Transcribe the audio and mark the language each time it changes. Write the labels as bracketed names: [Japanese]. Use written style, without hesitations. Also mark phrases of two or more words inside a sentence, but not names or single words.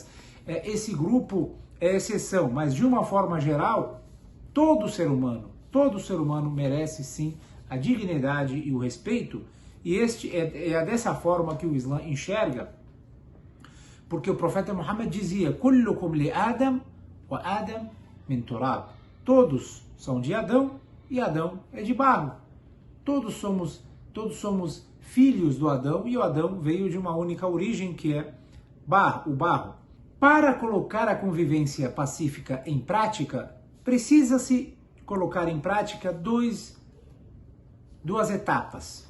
[Portuguese] Esse grupo é exceção, mas de uma forma geral, todo ser humano merece sim a dignidade e o respeito, e este é dessa forma que o Islã enxerga, porque o profeta Muhammad dizia: [Arabic] "كلكم لآدم وآدم من تراب", [Portuguese] todos são de Adão e Adão é de barro. Todos somos filhos do Adão, e o Adão veio de uma única origem, que é o barro. Para colocar a convivência pacífica em prática, precisa-se colocar em prática duas etapas.